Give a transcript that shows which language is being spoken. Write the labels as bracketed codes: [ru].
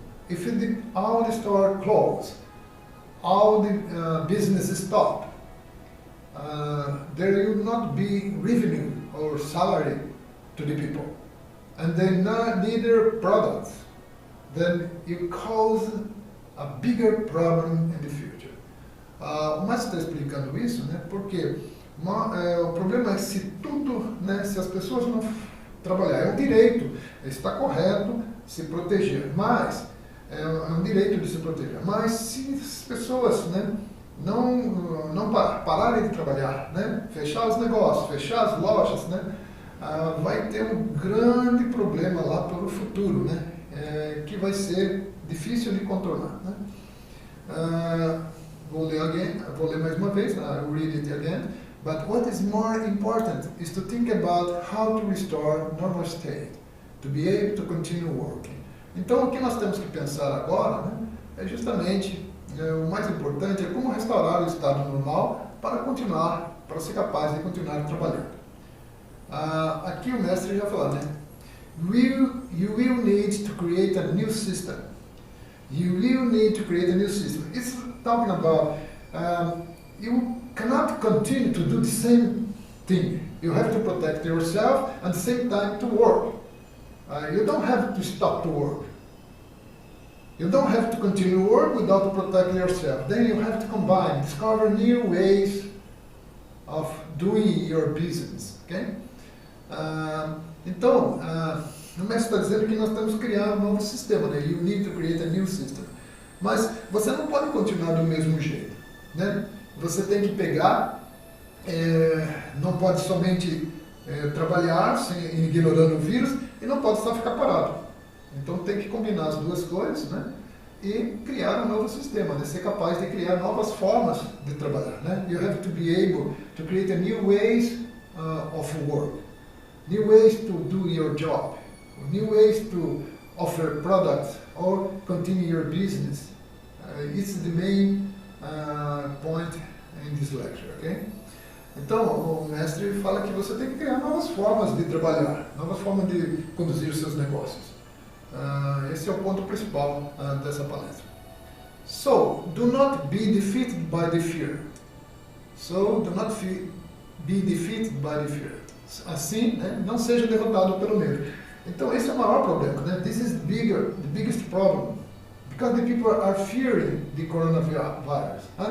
[en] If all the stores close, all the businesses stop, there will not be revenue or salary to the people, and then neither products, then it causes a bigger problem in the future. [pt] O Mestre está explicando isso, né? Porque o problema é se tudo, né? Se as pessoas não trabalhar, é um direito, está correto se proteger, mas é um direito de se proteger. Mas se as pessoas, né, não pararem de trabalhar, né, fechar os negócios, fechar as lojas, né, vai ter um grande problema lá pelo futuro, né, que vai ser difícil de contornar, né. Vou ler mais uma vez, [en] I'll read it again. But what is more important is to think about how to restore normal state, to be able to continue working. [pt] Então, o que nós temos que pensar agora, né, é justamente o mais importante é como restaurar o estado normal para ser capaz de continuar trabalhando. Aqui o mestre já falou, né? [en] You will need to create a new system. You will need to create a new system. It's talking about you cannot continue to do the same thing. You have to protect yourself at the same time to work. You don't have to stop to work. You don't have to continue work without protecting yourself. Then you have to combine, discover new ways of doing your business. Okay? [pt] Então, o mestre está dizendo que nós temos que criar um novo sistema, né? [en] You need to create a new system. [pt] Mas você não pode continuar do mesmo jeito, né? Você tem que pegar, não pode somente trabalhar ignorando o vírus e não pode só ficar parado. Então tem que combinar as duas coisas, né? E criar um novo sistema, né? Ser capaz de criar novas formas de trabalhar, né? [en] You have to be able to create a new ways of work, new ways to do your job, new ways to offer products or continue your business. It's the main point in this lecture, okay? [pt] Então, o mestre fala que você tem que criar novas formas de trabalhar, novas formas de conduzir os seus negócios. Esse é o ponto principal dessa palestra. [en] So, do not be defeated by the fear. So, do not be defeated by the fear. [pt] Assim, né, não seja derrotado pelo medo. Então, esse é o maior problema, né? [en] This is the biggest problem. Because the people are fearing the coronavirus.